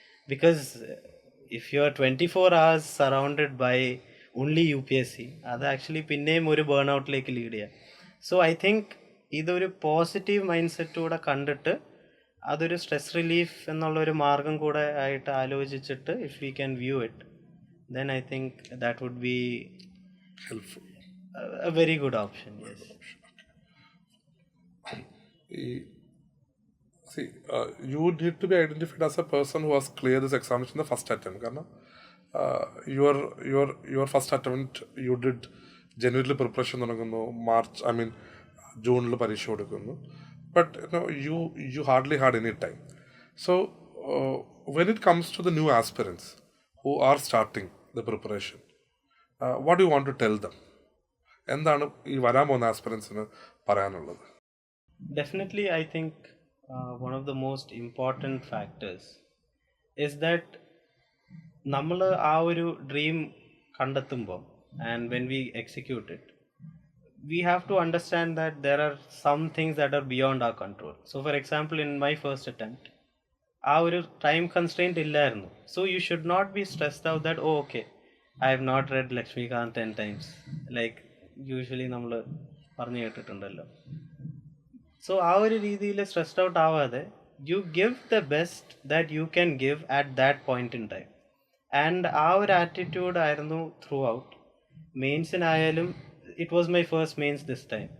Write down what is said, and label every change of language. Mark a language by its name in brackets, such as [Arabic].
[English] Because if you are 24 hours surrounded by only UPSC, [Malayalam] അത് actually പിന്നെയും ഒരു burn ഔട്ടിലേക്ക് lead ചെയ്യാം. [English] so I think [Malayalam] ഇതൊരു പോസിറ്റീവ് മൈൻഡ് സെറ്റൂടെ കണ്ടിട്ട് അതൊരു സ്ട്രെസ് റിലീഫ് എന്നുള്ളൊരു മാർഗം കൂടെ ആയിട്ട് ആലോചിച്ചിട്ട് [English] If we can view it, then I think that would be helpful, a very good option. Yes. See, you need to be identified as a person who has cleared this examination in the first attempt. Because your first attempt you did January preparation [Malayalam] തുടങ്ങുന്നു, [English] March, I mean June [Malayalam] പരീക്ഷ കൊടുക്കുന്നു. [English] But you hardly had any time. So when it comes to the new aspirants who are starting the preparation, what do you want to tell them? [Malayalam] എന്താണ് ഈ വരാൻ പോകുന്ന ആസ്പിറൻസിന് പറയാനുള്ളത്? [English] Definitely, I think one of the most important factors is that [Malayalam] നമ്മൾ ആ ഒരു dream കണ്ടെത്തുമ്പോൾ [English] and when we execute it, we have to understand that there are some things that are beyond our control. So for example, in my first attempt, [Malayalam] ആ ഒരു time constraint ഇല്ലായിരുന്നു. [English] So you should not be stressed out that okay, I have not read Laxmikanth 10 times like usually [Malayalam] നമ്മൾ പറഞ്ഞു കേട്ടിട്ടുണ്ടല്ലോ. [English] so [Malayalam] ആ ഒരു രീതിയിൽ stressed out ആവാതെ [English] You give the best that you can give at that point in time. And [Malayalam] ആ ഒരു attitude ആയിരുന്നു [English] Throughout. [Malayalam] മെയിൻസിനായാലും [English] It was my first mains this time.